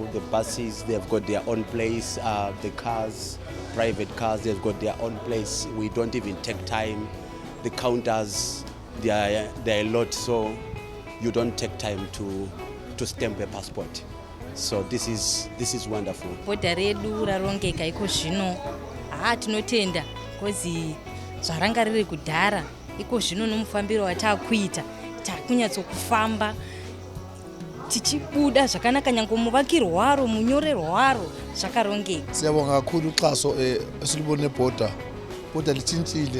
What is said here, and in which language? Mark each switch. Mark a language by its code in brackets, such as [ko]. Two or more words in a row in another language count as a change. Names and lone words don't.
[en] The buses, they've got their own place. The cars, private cars, they've got their own place. We don't even take time the counters, they are a lot, so you don't take time to stamp a passport. So this is wonderful. [sn] Bhodha redu rarongeka iko zvino tinotenda kozi zvaranga riri kudhara iko zvino nomufambiro watakuita takunyatsokufamba tichibuda zvakanaka nyange muvakirwa waro munyorerwa waro zvakarongeka. [nd] Siyabonga kakhulu uxhaso esilibone nebhoda. Bhoda litshintshile.